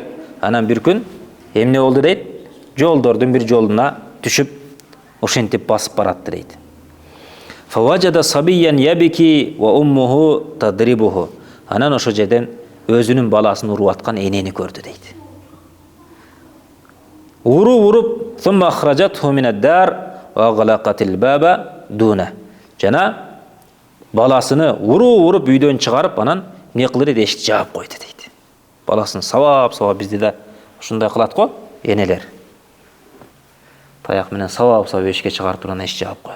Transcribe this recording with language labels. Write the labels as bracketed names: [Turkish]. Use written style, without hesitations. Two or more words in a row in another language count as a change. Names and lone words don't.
[Kyrgyz] Анан бир күн эмне болду дейт? Жолдордун бир жолуна түшүп ушинтип басып баратты дейт. [Arabic] فوجد صبيا يبكي وأمه تضربه. [Kyrgyz] Анан ошо жерден өзүнүн баласын уруп аткан энени көрдү дейт. Уруп, [Arabic] ثم أخرجته من الدار وأغلقت الباب دون. [Kyrgyz] Жана баласыны уруп үйдөн чыгарып, анан эмне кылды дейт? Эшикти жаап койду дейт. Баласын сабап бизде да ушундай кылат го, энелер. Таяк менен сабап эшикке чыгарып турган эшикти жаап коет.